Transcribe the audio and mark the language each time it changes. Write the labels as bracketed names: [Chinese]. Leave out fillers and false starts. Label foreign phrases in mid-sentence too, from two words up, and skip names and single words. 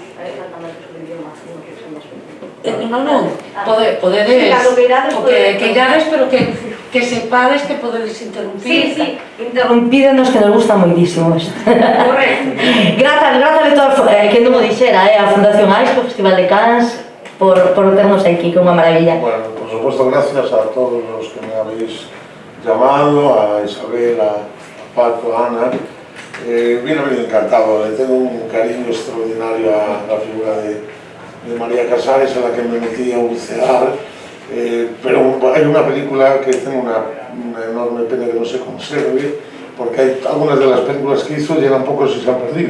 [Galician] Non, podedes, o que queirades, pero que sepades que podedes interrumpir. Sí, interrumpídenos, que nos gusta moitísimo isto. Correcto. Grazas de todo, que non o dixera, a Fundación AISGE, o Festival de Cans, por ternos aquí, que é unha maravilla. [Spanish] Bueno, por supuesto, gracias a todos los que me habéis llamado, a Isabel, a Paco, a Ana. Vino encantado, le tengo un cariño extraordinario a la figura de María Casares, a la que me metí a bucear, pero hay una película que tengo una enorme pena que no se conserve, porque hay algunas de las películas que hizo llegan pocos y se han perdido.